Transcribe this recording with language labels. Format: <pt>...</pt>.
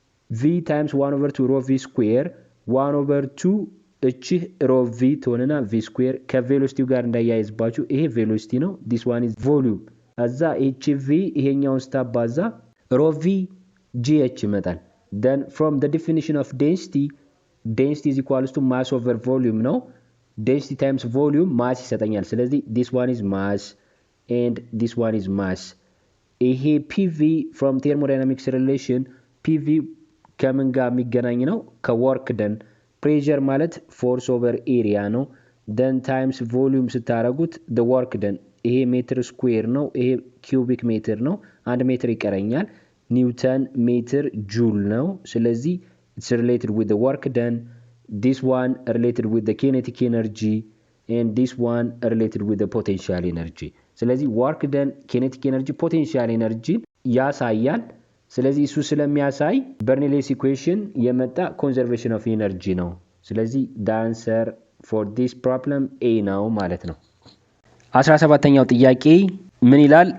<en>V times 1 over 2 rho V square 1 over 2</en> <am>እቺ rho V ትሆንና V square ከቬሎሲቲው ጋር እንዳያይዝባችሁ ይሄ ቬሎሲቲ ነው።</am> <en>this one is volume አዛ እቺ V</en> <am>ይሄኛውን ስታባዛ</am> <en>rho V GH</en> <am>ይመጣል።</am> <en>then from the definition of density is equals to mass over volume ነው። density times volume mass ይሰጠኛል። ስለዚህ this one is mass and this one is mass። ይሄ PV from thermodynamics relation PV</en> <am>ከምን ጋር የሚገናኝ ነው? ከwork done። pressure ማለት force over area ነው።</am> <en>then times volume</en> <am>ስታረጉት the work done ይሄ ሜትር ስኩዌር ነው፣ ይሄ ኪዩቢክ ሜትር ነው። 1 ሜትር ይቀረኛል። ኒውተን ሜትር ጁል ነው። ስለዚህ</am> <en>it's related with the work done. This one related with the kinetic energy and this one related with the potential energy.</en> <am>ስለዚህ</am> <en>work done, kinetic energy, potential energy</en> <am>ያሳያል። ስለዚህ እሱ ስለሚያሳይ Bernoulli's equation የመጣ conservation of energy ነው። ስለዚህ</am> <en>the answer for this problem A</en> <am>ነው ማለት ነው። 17ኛው ጥያቄ ምን ይላል?</am>